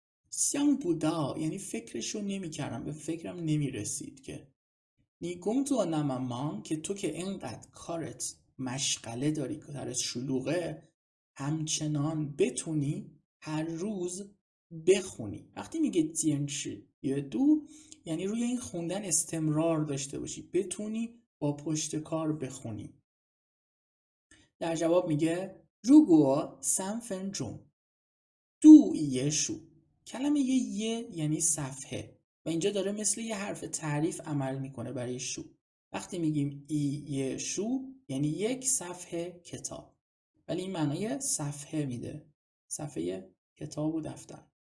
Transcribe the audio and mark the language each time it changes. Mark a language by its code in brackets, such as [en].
[zh] 想不到 [fa] یعنی فکرشو نمیکردم، به فکرم نمیرسید که [zh] 你工作那么忙 [fa] که تو که اینقدر کارت مشغله داری، کارت شلوغه، همچنان بتونی هر روز بخونی. وقتی میگه [zh] 坚持阅读 [fa] یعنی روی این خوندن استمرار داشته باشی، بتونی با پشت کار بخونی. در جواب میگه [zh] 如果3分钟读一书. [fa] کلمه یه یعنی صفحه و اینجا داره مثل یه حرف تعریف عمل میکنه برای شو. وقتی میگیم یه شو یعنی یک صفحه کتاب، ولی این معنای صفحه میده، صفحه کتاب و دفتر.